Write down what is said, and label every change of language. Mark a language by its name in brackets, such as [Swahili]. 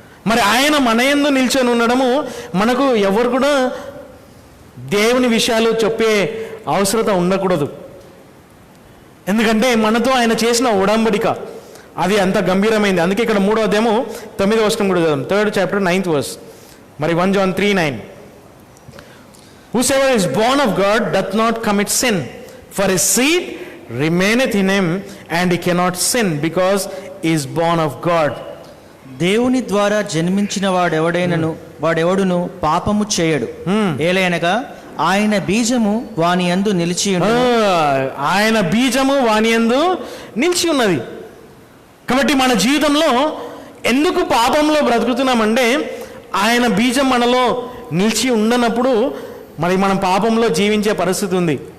[Telugu] మరి ఆయన మన యందు నిలిచి ఉండడము. మనకు ఎవరు కూడా దేవుని విషయాలు చెప్పే అవసరత ఉండకూడదు. ఎందుకంటే మనతో ఆయన చేసిన ఉడంబడిక అది అంత గంభీరమైంది. అందుకే ఇక్కడ 3వ అధ్యాయము 9వ వచనం కూడా చదుదాం. [English] 3rd chapter 9th verse. మరి 1 John 3:9. Whosoever is born of God doth not commit sin, for his seed remaineth in him, and he cannot sin because he is born of God. [Telugu] దేవుని ద్వారా జన్మించిన వాడెవడును పాపము చేయడు. ఏలైనగా ఆయన బీజము వాని యందు నిలిచి ఉన్నది. ఆయన బీజము వాని యందు నిలిచి ఉన్నది. కాబట్టి మన జీవితంలో ఎందుకు పాపంలో బ్రతుకుతున్నామంటే ఆయన బీజం మనలో నిలిచి ఉండనప్పుడు మరి మనం పాపంలో జీవించే పరిస్థితి ఉంది.